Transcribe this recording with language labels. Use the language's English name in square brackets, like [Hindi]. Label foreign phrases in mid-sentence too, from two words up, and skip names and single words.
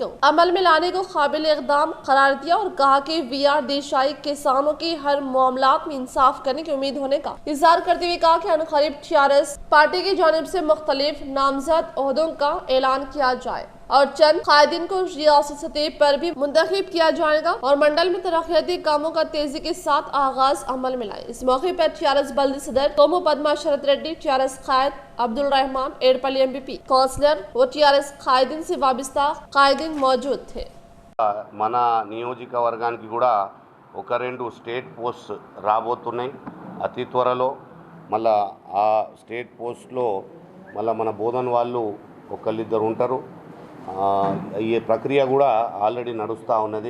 [Urdu] عمل میں لانے کو قابل اقدام قرار دیا اور کہا کہ وی آر دیشائی کسانوں کی ہر معاملات میں انصاف کرنے کی امید ہونے کا اظہار کرتے ہوئے کہا کہ عنقریب ٹیآرایس پارٹی کی جانب سے مختلف نامزد عہدوں کا اعلان کیا جائے اور چند قائدین کو ریاستی سطح پر بھی منتخب کیا جائے گا اور منڈل میں ترقیاتی کاموں کا تیزی کے ساتھ آغاز عمل میں لائے۔ اس موقع پر ٹیآرایس بلدی صدر کومو پدما شرت ریڈی، ٹیآرایس قائد عبدالرحمان ایڈپلی MPP کونسلر و ٹیآرایس قائدین سے وابستہ قائدین موجود تھے۔ [Telugu] మన నియోజకవర్గానికి కూడా ఒక 2 [English] state post [Telugu] రాబోతున్నాయి అతి త్వరలో। మళ్ళా ఆ [English] state postlo [Telugu] మళ్ళీ మన బోధన్ వాళ్ళు ఒకళ్ళిద్దరు ఉంటారు। ఈ ప్రక్రియ కూడా ఆల్రెడీ నడుస్తూ ఉన్నది।